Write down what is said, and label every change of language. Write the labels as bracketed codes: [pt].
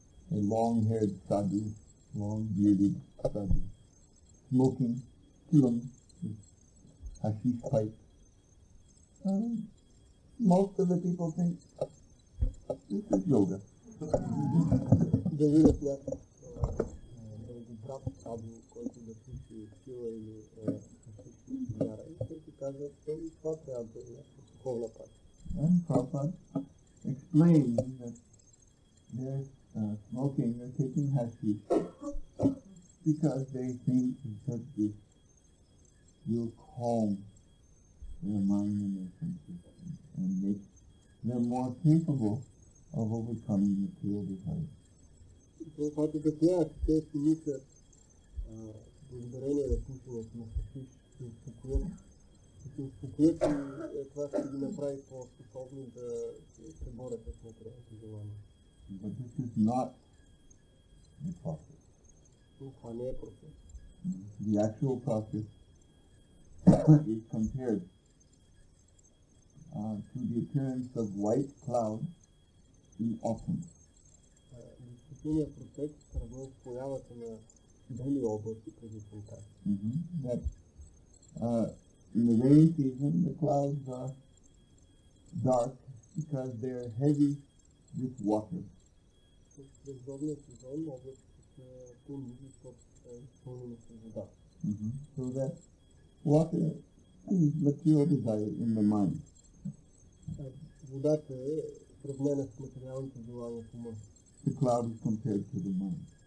[en] A long-haired sadhu, long-bearded sadhu, smoking chilam, hashish pipe. Most of the people think this is yoga. [bg] Да видят някакъв дългобрат саду, който да пуши сила или хашиш цигара, и те си казват, че това трябва да е някаква духовна практика. [en] And Prabhupada explains that they're smoking, they're taking hashish because they think that this will calm their mind and their senses and make them more capable of overcoming material desires. [bg] Прабхупад обяснява, че те си мислят благодарение на пушенето на хашиш, ще успокоят и това ще ги направи по-способни да се борят с материалните желания. [en] But this is not the process. [bg] Но това не е процес. [en] The actual process is compared to the appearance of white clouds in autumn. [bg] Действителният процес се сравнява с появата на бели облаци през есента. [en] That in the rainy season the clouds are dark because they are heavy with water. [bg] През дъждовния сезон облаците са тъмни, защото са изпълнени с вода. [en] So that water is material desire in the mind. [bg] Водата е сравнена с материалните желания в ума. [en] The cloud is compared to the mind.